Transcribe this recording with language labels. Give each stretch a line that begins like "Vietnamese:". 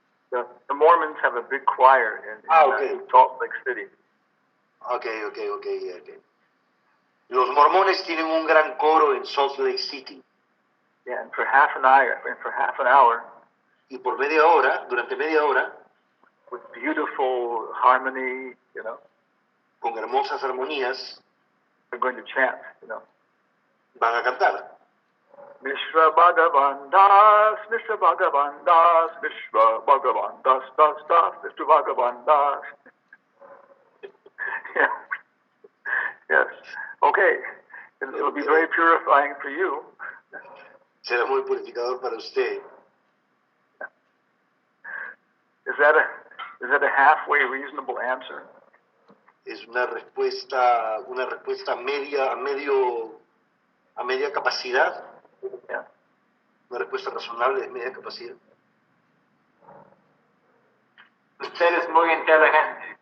English: The Mormons have a big choir in Salt Lake City. Ok.
Spanish: Los mormones tienen un gran coro en Salt Lake City.
English: Yeah, and for half an hour,
Spanish: Y por media hora, durante media hora,
English: with beautiful harmony,
Spanish: con hermosas armonías,
English: they're going to chant,
Spanish: van a cantar.
English: Mishra Bhagavan Das, Mishra Bhagavan Das, Mishra Bhagavan Das, Das, Das, Mishra Bhagavan Das. Yeah. Yes. Okay. It'll be very purifying for you.
Spanish: Será muy purificador para usted.
English: Is that a halfway reasonable answer?
Spanish: Es una respuesta a media capacidad.
English: Yeah.
Spanish: Una respuesta razonable de media capacidad. Usted es muy inteligente.